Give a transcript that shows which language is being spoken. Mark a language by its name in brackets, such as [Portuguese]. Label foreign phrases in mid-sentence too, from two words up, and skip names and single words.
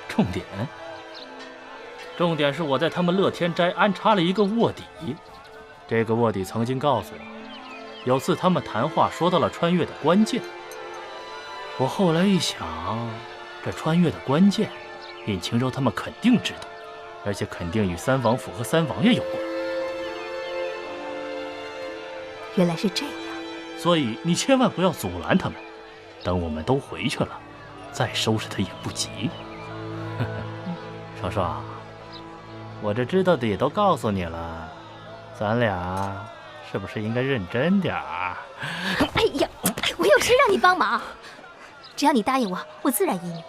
[Chinese] 重點是我在他們樂天齋安插了一個臥底，這個臥底曾經告訴我，有次他們談話說到了穿越的關鍵。我後來一想，這穿越的關鍵，尹晴柔他們肯定知道，而且肯定與三王府和三王爺有關。原來是這樣，所以你千萬不要阻攔他們，等我們都回去了，再收拾他也不急。雙雙，我這知道的也都告訴你了，咱倆是不是應該認真點兒？哎呀，我有事讓你幫忙，只要你答應我，我自然依你。